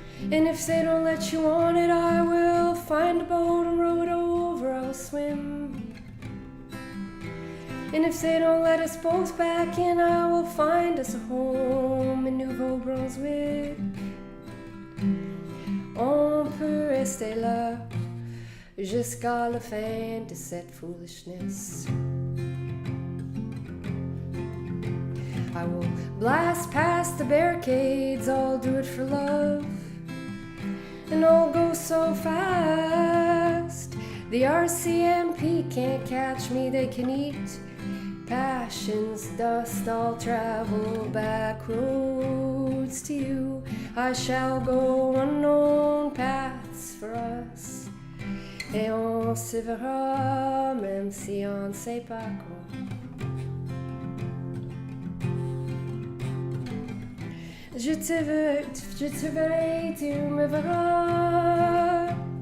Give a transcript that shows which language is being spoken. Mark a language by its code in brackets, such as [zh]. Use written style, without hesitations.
[en] And if they don't let you on it, I will find a boat and row it over, I will swim. And if they don't let us both back in, I will find us a home in Nouveau Brunswick. [fr] On peut rester là jusqu'à la fin de cette foolishness. [en] I will blast past the barricades, I'll do it for love. And I'll go so fast, the RCMP can't catch me, they can eat passion's dust. I'll travel back roads to you, I shall go unknown paths for us. [fr] Et on se verra, même si on ne sait pas quand. Je te verrai, tu me verras.